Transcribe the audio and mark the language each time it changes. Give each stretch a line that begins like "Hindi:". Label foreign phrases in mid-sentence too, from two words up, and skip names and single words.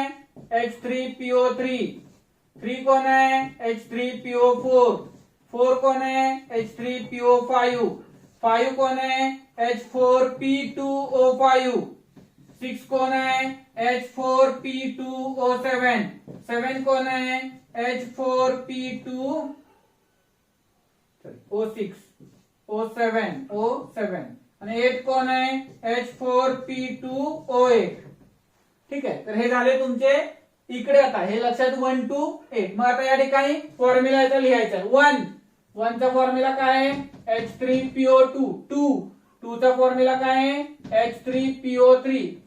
Marathi: H3PO3. 3 कोण आहे? H3PO4. 4 कोण आहे? H3PO5. 5 कोण आहे? H4P2O5. 6 कोण आहे? H4P2O7. 7 कोण आहे? H4P2O6. O7 आणि 8 कोण आहे? H4P2O8. ठीक आहे, तर हे झाले तुमचे इकडे. आता हे लक्षात 1 to 8. मग आता या ठिकाणी फॉर्म्युला याचा लिहायचा आहे. 1 चा फॉर्म्युला काय आहे? H3PO2. 2 चा फॉर्म्युला काय आहे? H3PO3.